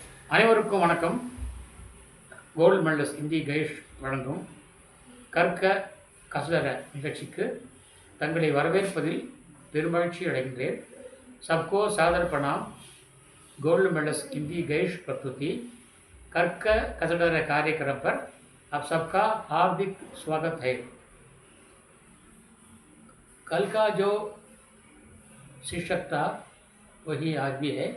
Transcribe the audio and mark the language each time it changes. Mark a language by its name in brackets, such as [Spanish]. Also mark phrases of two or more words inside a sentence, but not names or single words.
[Tamil] அனைவருக்கும் வணக்கம். கோல்டு மெடலிஸ்ட் இந்தி கைஷ் வழங்கும் கற்க கசடர நிகழ்ச்சிக்கு தங்களை வரவேற்பதில் பெருமகிழ்ச்சி அடைகின்றேன். [Hindi] सबको सादर प्रणाम. गोल्ड मेडलिस्ट हिंदी गैश प्रस्तुति कर्क कसडर कार्यक्रम पर आप सबका हार्दिक स्वागत है. कल का जो शीर्षक था वही आज भी है.